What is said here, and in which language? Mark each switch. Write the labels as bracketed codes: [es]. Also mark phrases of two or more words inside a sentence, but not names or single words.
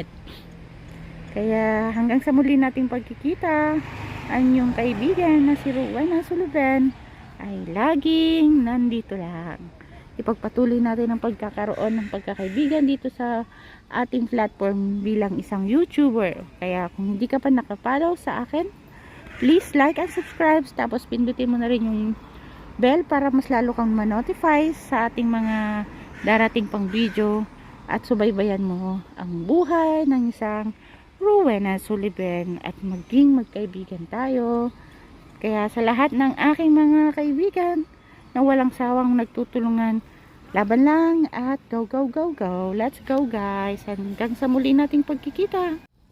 [tl] Kaya hanggang sa muli nating pagkikita, ang inyong kaibigan na si Rowena Suluben ay laging nandito lang. Ipagpatuloy natin ang pagkakaroon ng pagkakaibigan dito sa ating platform bilang isang YouTuber. Kaya kung hindi ka pa nakapollow sa akin, [en] please like and subscribe. [tl] Tapos pindutin mo na rin yung bell para mas lalo kang ma-notify sa ating mga darating pang video. At subaybayan mo ang buhay ng isang Rowena Suluben at maging magkaibigan tayo. Kaya sa lahat ng aking mga kaibigan na walang sawang nagtutulungan, laban lang at [en] go go go go. Let's go guys. [tl] Hanggang sa muli nating pagkikita.